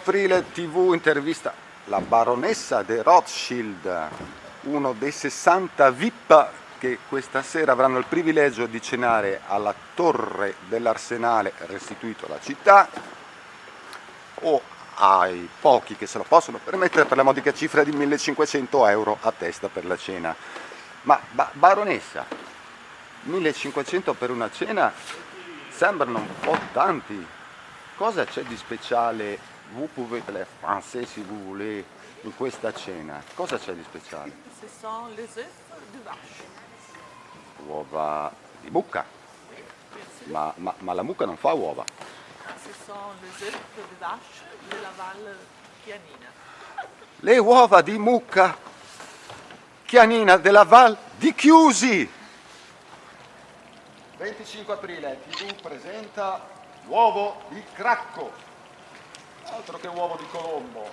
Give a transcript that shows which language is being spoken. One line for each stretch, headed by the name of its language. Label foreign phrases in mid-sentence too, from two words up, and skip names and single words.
Italian: Aprile TV intervista la baronessa de Rothschild, uno dei 60 VIP che questa sera avranno il privilegio di cenare alla torre dell'arsenale restituito alla città, o ai pochi che se lo possono permettere per la modica cifra di 1.500 euro a testa per la cena. Ma baronessa, 1.500 per una cena sembrano un po' tanti. Cosa c'è di speciale,
French: vous pouvez les français si vous voulez,
Italian: in questa cena? Cosa c'è di speciale?
French: Ce sont les œufs de vache.
Italian: Uova di mucca. Ma la mucca non fa uova.
French: Ce sont les œufs de vache de la Val Chianina.
Italian: Le uova di mucca Chianina della Val di Chiusi. 25 aprile TV presenta l'uovo di Cracco, altro che uovo di Colombo.